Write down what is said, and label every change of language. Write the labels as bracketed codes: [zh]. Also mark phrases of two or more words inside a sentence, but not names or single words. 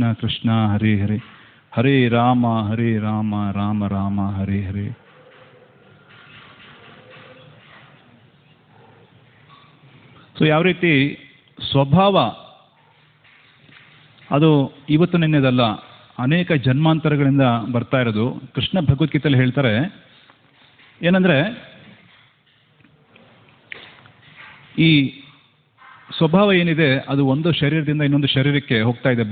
[sa] ಕೃಷ್ಣ ಹರೇ ಹರೇ, ಹರೇ ರಾಮ ರಾಮ ರಾಮ ಹರೇ ಹರೇ. [kn] ಸೊ ಯಾವ ರೀತಿ ಸ್ವಭಾವ ಅದು ಇವತ್ತು ನಿನ್ನೆದಲ್ಲ, ಅನೇಕ ಜನ್ಮಾಂತರಗಳಿಂದ ಬರ್ತಾ ಇರೋದು. ಕೃಷ್ಣ ಭಗವದ್ಗೀತೆಯಲ್ಲಿ ಹೇಳ್ತಾರೆ ಏನಂದರೆ ಈ ಸ್ವಭಾವ ಏನಿದೆ ಅದು ಒಂದು ಶರೀರದಿಂದ ಇನ್ನೊಂದು ಶರೀರಕ್ಕೆ ಹೋಗ್ತಾ ಇದೆ.